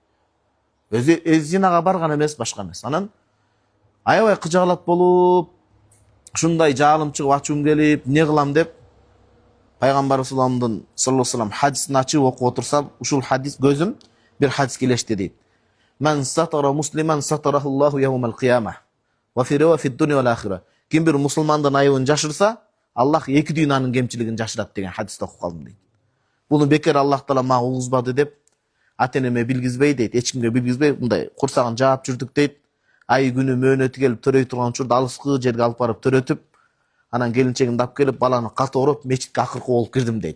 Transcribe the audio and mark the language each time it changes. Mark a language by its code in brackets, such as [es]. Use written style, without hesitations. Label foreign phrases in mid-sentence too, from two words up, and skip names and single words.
[ky] Өзү зинага барган эмес, башка эмес. Анан аябай кыжаалат болуп, ушундай жаалым чыгып, ачуум келип, эмне кылам деп пайгамбарыбыз [ar] صلى الله عليه وسلم [ky] хадисин ачып окуп отурсам, ушул хадис көзүм бир хадиске илешти дейт. [ar] "من ستر مسلما ستره الله يوم القيامة. وفي الدنيا والآخرة." [ky] Ким бир мусулмандын айыбын жашырса, Аллах эки дүйнөнүн кемчилигин жашырат деген хадисти окуп калдым дейт. Буну бекер Аллах таала мага угузбады деп ата-энеме билгизбей дейт, эч кимге билгизбей мындай курсагын жаап жүрдүк дейт. Ай күнү мөөнөтү келип төрөй турган учурда алыскы жерге алып барып төрөтүп, анан келинчегимди алып келип баланы каты ороп мечитке акыркы болуп кирдим дейт.